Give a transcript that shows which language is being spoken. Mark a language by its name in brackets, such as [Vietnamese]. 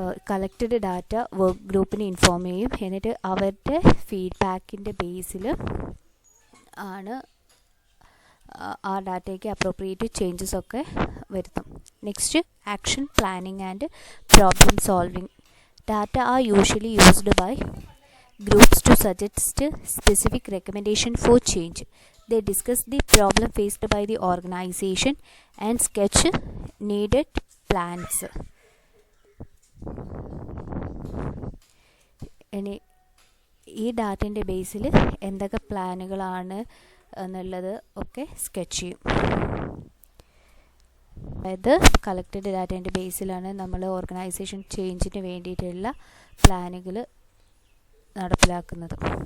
[Malayalam] Collected data work ഗ്രൂപ്പിനെ inform ചെയ്യും. എന്നിട്ട് അവരുടെ ഫീഡ്ബാക്കിൻ്റെ ബേസിൽ ആണ് ആ ഡാറ്റയ്ക്ക് അപ്രോപ്രിയേറ്റ് ചേഞ്ചസ് ഒക്കെ വരുത്തും. [English] Next, action planning and problem solving. Data are usually used by groups to suggest specific recommendation for change. They discuss the problem faced by the organization and sketch needed plans. [Malayalam] ഇനി ഈ ഡാറ്റേൻ്റെ ബേസിൽ എന്തൊക്കെ പ്ലാനുകളാണ് എന്നുള്ളത് ഒക്കെ sketch ചെയ്യും. അതായത് collected ഡാറ്റേൻ്റെ ബേസിലാണ് നമ്മൾ organisation ചേഞ്ചിന് വേണ്ടിയിട്ടുള്ള പ്ലാനുകൾ നടപ്പിലാക്കുന്നത്.